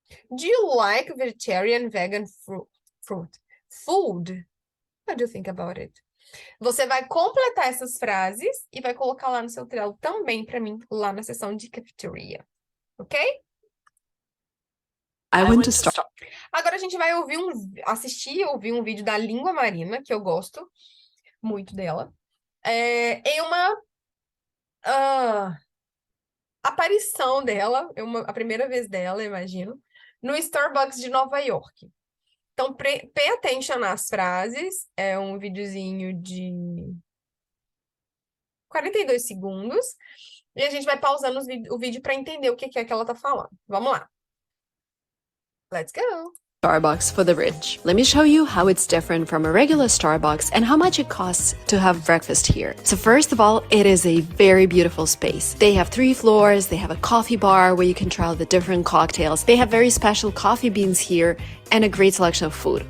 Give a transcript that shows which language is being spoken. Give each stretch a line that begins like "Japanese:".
English: Do you like vegetarian, vegan food? What do you think about it?
Portuguese: Você vai completar essas frases e vai colocar lá no seu Trello também para mim, lá na seção de cafeteria. Ok?
English: I went to start.
Portuguese: Agora a gente vai ouvir ouvir um vídeo da Língua Marina, que eu gosto muito dela. Em uma aparição dela, a primeira vez dela, imagino, no Starbucks de Nova York. Então,
English: pay attention
Portuguese: nas frases. É um videozinho de 42 segundos. E a gente vai pausando o vídeo para entender o que é que ela tá falando. Vamos lá.
English: Let's go! Starbucks for the rich. Let me show you how it's different from a regular Starbucks and how much it costs to have breakfast here. So first of all, it is a very beautiful space. They have 3 floors, they have a coffee bar where you can try the different cocktails. They have very special coffee beans here and a great selection of food.